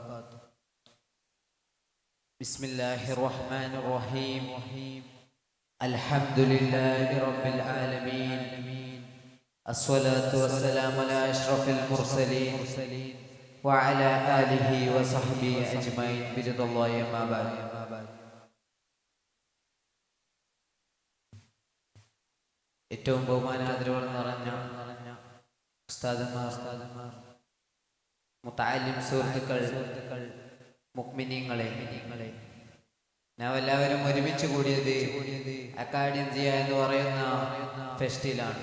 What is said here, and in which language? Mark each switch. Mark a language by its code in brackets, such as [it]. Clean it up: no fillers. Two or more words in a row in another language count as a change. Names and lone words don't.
[ar] بسم الله الرحمن الرحيم. الحمد لله رب العالمين. الصلاة والسلام على أشرف المرسلين وعلى آله وصحبه أجمعين برضا الله ما بعد. [ml] ഏറ്റവും ബഹുമാനാദരവുകൾ നിറഞ്ഞ ഉസ്താദുമാർ, മുതഅല്ലിം സുഹൃത്തുക്കൾ, മുഅ്മിനീങ്ങളെ, നാം എല്ലാവരും ഒരുമിച്ച് കൂടിയത് അക്കാഡമിയ എന്ന് പറയുന്ന ഫെസ്റ്റിലാണ്.